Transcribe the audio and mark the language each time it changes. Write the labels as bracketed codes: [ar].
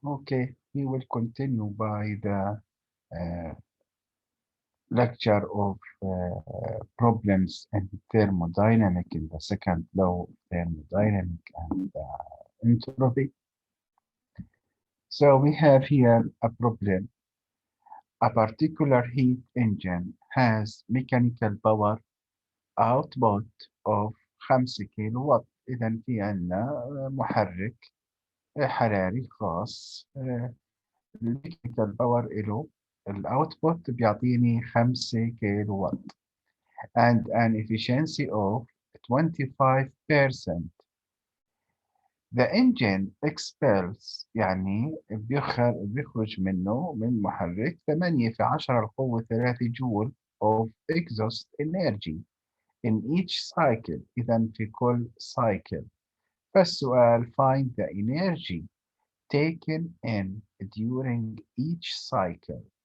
[en] Okay, we will continue by the uh, lecture of problems in thermodynamic in the second law of thermodynamic and entropy. So we have here a problem. A particular heat engine has mechanical power output of 5 kilowatt. [ar] إذا في عندنا محرك حراري خاص. الميكانيكال باور له الاوتبوت بيعطيني 5 كيلو وات [en] and an efficiency of 25%. The engine expels [ar] يعني بيخرج منه من محرك 8 في 10 القوة 3 جول [en] of exhaust energy in each cycle. [ar] إذا في كل cycle. فالسؤال [en] find the energy taken in during each cycle.